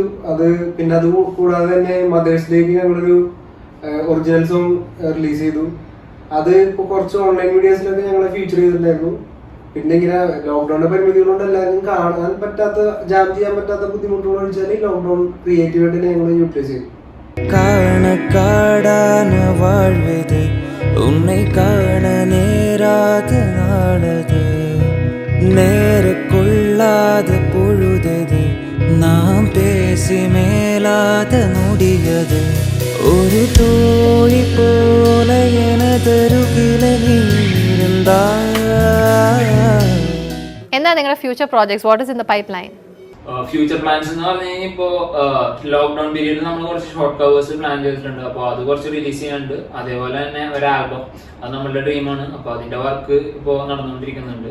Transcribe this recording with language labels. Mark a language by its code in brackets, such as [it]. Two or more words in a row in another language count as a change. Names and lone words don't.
[ml] പിന്നെ അത് കൂടാതെ തന്നെ [en] Mother's Day [ml] ഞങ്ങളൊരു [en] original song release [ml] ചെയ്തു. അത് ഇപ്പോൾ കുറച്ച് [en] online medias [ml] ഞങ്ങൾ ഫീച്ചർ ചെയ്തിട്ടുണ്ടായിരുന്നു. പിന്നെ ഇങ്ങനെ ലോക്ക്ഡൌണിന്റെ പരിമിതികൾ കൊണ്ട് എല്ലാവരും കാണാൻ പറ്റാത്ത, ജാം ചെയ്യാൻ പറ്റാത്ത ബുദ്ധിമുട്ടുകൾ ഒഴിച്ചാൽ ലോക്ക്ഡൌൺ ക്രിയേറ്റീവായിട്ട് തന്നെ ഞങ്ങൾ യൂട്ടിലൈസ് ചെയ്തു. [ta] காண வாழ்வது உன்னை காண நேராத நாளது நேர கொள்ளாத பொழுதது நாம் பேசி மேலாத நொடியது ஒரு தோழி போல எனதருகில நீ இருந்தாய். [ml] എന്താ നിങ്ങളുടെ [en] future projects? What is in the pipeline? future plans [ml] എന്ന് പറഞ്ഞു കഴിഞ്ഞാൽ ഇപ്പോൾ [en] lockdown period [ml] നമ്മൾ കുറച്ച് [en] short covers plan [ml] ചെയ്തിട്ടുണ്ട്. അപ്പോൾ അത് കുറച്ച് റിലീസ് ചെയ്യാനുണ്ട്. അതേപോലെ തന്നെ ഒരു ആൽബം, അത് നമ്മളുടെ ഡ്രീമാണ്. അപ്പോൾ അതിന്റെ വർക്ക് ഇപ്പോൾ നടന്നുകൊണ്ടിരിക്കുന്നുണ്ട്.